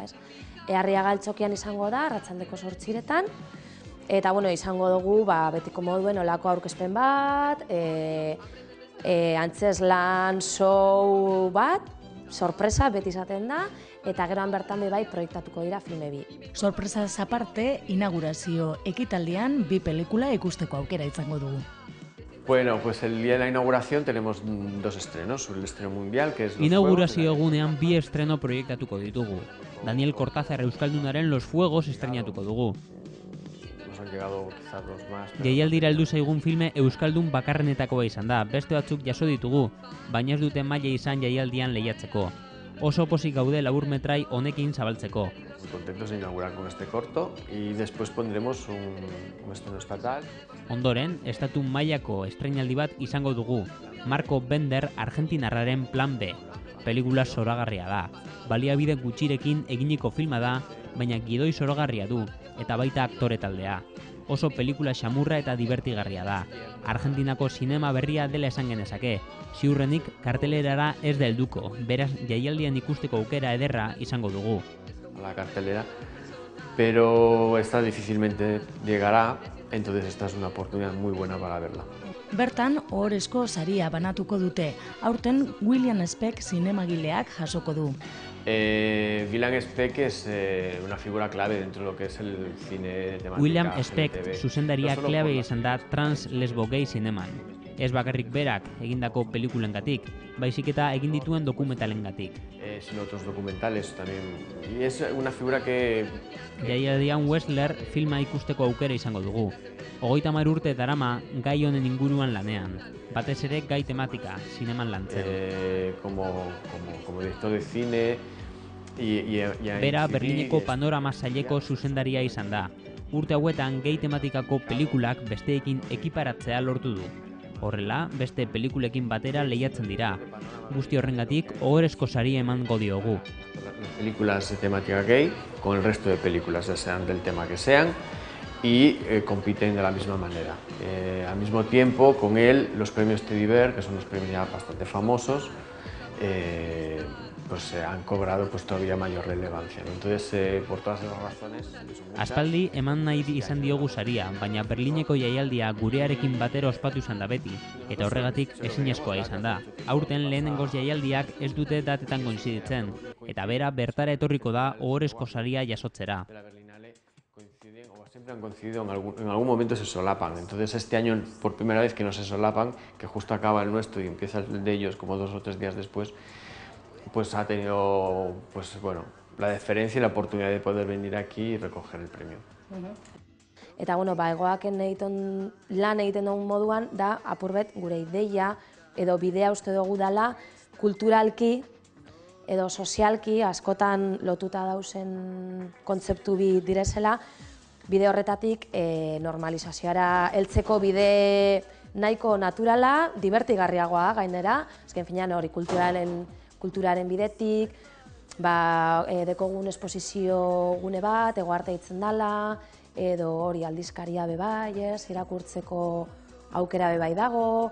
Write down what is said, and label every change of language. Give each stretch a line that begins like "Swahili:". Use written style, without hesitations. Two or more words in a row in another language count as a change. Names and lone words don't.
Basque: Arriaga Antzokian izango da, arratsaldeko 8:00, eta izango dugu betiko moduen olako aurkezpen bat, antzeslan show bat, sorpresa beti izaten da, eta geroan bertan bebai proiektatuko dira filme bi. Sorpresaz aparte, inaugurazio ekitaldian 2 pelikula ikusteko aukera izango dugu.
Spanish: Bueno, pues el día de la inauguración tenemos 2 estrenos, el estreno mundial, que es Los
Basque: Inaugurazio egunean 2 estreno proiektatuko ditugu. Daniel Cortázar Euskaldunaren Los Fuegos estreinatuko dugu.
Spanish: Nos han llegado quizás 2 más.
Basque: Jaialdira heldu zaigun filme Euskaldun bakarrenetakoa izan da, beste batzuk jaso ditugu, baina ez dute maila izan jaialdian lehiatzeko. Oso pozik gaude laburmetrai honekin zabaltzeko.
Spanish: Muy contentos de inaugurar con este corto y después pondremos un estreno estatal.
Basque: Ondoren, estatu mailako estreinaldi bat izango dugu. Marco Bender argentinarraren Plan B. Pelikula zoragarria da. Baliabide gutxirekin eginiko filma da, baina gidoi zoragarria du, eta baita aktore taldea. Oso pelikula xamurra eta divertigarria da. Argentinako sinema berria dela esan genezake. Ziurrenik kartelerara ez da helduko, beraz jaialdian ikusteko aukera ederra izango dugu.
Spanish: A la cartelera, pero esta difícilmente llegará, entonces esta es una oportunidad muy buena para verla.
Basque: Bertan, ohorezko saria banatuko dute. Aurten William Speck zinemagileak jasoko du.
Spanish: William Speck es una figura clave dentro de lo que es el cine de temática William LGBT.
Basque: Speck zuzendaria klabe izan da trans-lesbo-gay zineman. Ez bakarrik berak egindako pelikulengatik, baizik eta egin dituen dokumentalengatik.
Spanish: Sino otros documentales también. Y es una figura que...
Basque: Jaialdian Westler filma ikusteko aukera izango dugu. 30 urte darama gai honen inguruan lanean. Batez ere gai tematika, zineman lantzen.
Spanish: Como director de cine...
Basque: Bera Berlineko panorama saileko zuzendaria izan da. Urte hauetan gai tematikako pelikulak besteekin ekiparatzea lortu du. Horrela, beste pelikulekin batera lehiatzen dira. Guzti horrengatik, ohorezko saria emango diogu.
Spanish: Películas de temática gay, con el resto de películas, ya sean del tema que sean, y compiten de la misma manera. Al mismo tiempo, con él, los premios Teddy Bear, que son unos premios ya bastante famosos, pues han cobrado todavía mayor relevancia. Entonces, por todas esas razones...
Basque: Aspaldi eman nahi izan diogu saria, baina Berlineko jaialdia gurearekin batera ospatu izan da beti, eta horregatik ezinezkoa izan da. Aurten lehenengoz jaialdiak ez dute datetan koinziditzen, eta bera bertara etorriko da ohorezko saria jasotzera.
Spanish: Siempre han coincidido, en algún momento se solapan, entonces este año por primera vez que no se solapan, que justo acaba el nuestro y empieza el de ellos como 2 o 3 días después, pues ha tenido la deferencia y la oportunidad de poder venir aquí y recoger el premio.
Basque: Eta egoaken lan egiten dugun moduan da apurbet gure ideia edo bidea uste dugu dela kulturalki edo sozialki askotan lotuta dauzen kontzeptu bi direzela, bide horretatik normalizazioara heltzeko bide nahiko naturala, divertigarriagoa gainera, azken finean hori kulturaren bidetik, dekogun esposizio gune bat, egoarte hitzen dela, edo hori aldizkaria bebai, irakurtzeko aukera bebai dago.